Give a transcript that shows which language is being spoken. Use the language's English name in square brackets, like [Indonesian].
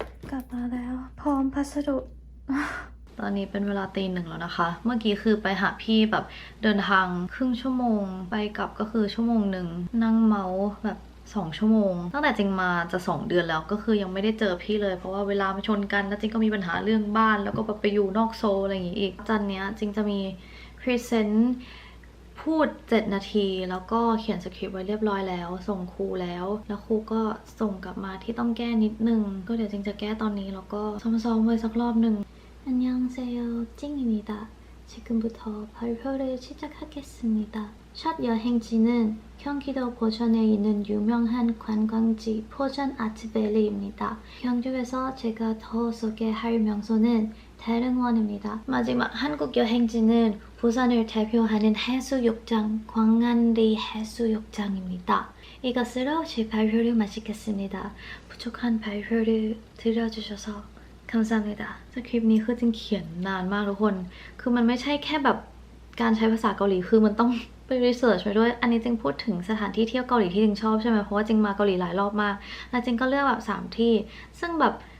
[Thai] กลับมาแล้วพร้อมพัสดุตอนนี้เป็นเวลาตี 1แล้วนะคะเมื่อกี้คือไปหาพี่แบบเดินทางครึ่งชั่วโมงไปกลับก็คือชั่วโมงหนึ่งนั่งเมาส์แบบ2 ชั่วโมงตั้งแต่จริงมาจะ2 เดือนแล้วก็คือยังไม่ได้เจอพี่เลยเพราะว่าเวลามาชนกันแล้วจริงก็มีปัญหาเรื่องบ้านแล้วก็แบบไปอยู่นอกโซลอะไรอย่างงี้อีกจันเนี้ยจริงจะมีพรีเซนต์ พูด7 นาทีแล้วก็เขียนสคริปต์ไว้เรียบร้อยแล้วส่งครูแล้วครูก็ส่งกลับมาที่ต้องแก้นิดนึงก็เดี๋ยวจริงจะแก้ตอนนี้แล้วก็ซ้อมๆไว้สักรอบนึง [Korean] 안녕하세요. 찡입니다. 지금부터 발표를 시작하겠습니다. 첫 여행지는 경기도 포천에 있는 유명한 관광지 포천 아트밸리입니다. 경주에서 제가 더 소개할 명소는 대릉원입니다. 마지막 한국 여행지는 부산을 대표하는 해수욕장 광안리 해수욕장입니다. 이것으로 제 발표를 마치겠습니다. 부족한 발표를 들어주셔서 감사합니다 [Thai] สคริปต์นี้คือจริงเขียนนานมากทุกคนคือมันไม่ใช่แค่แบบการใช้ภาษาเกาหลีคือมันต้องไปรีเสิร์ชไปด้วยอันนี้จริงพูดถึงสถานที่เที่ยวเกาหลีที่จริงชอบใช่ไหมเพราะว่าจริงมาเกาหลีหลายรอบมากแล้วจริงก็เลือกแบบ3 ที่ซึ่งแบบ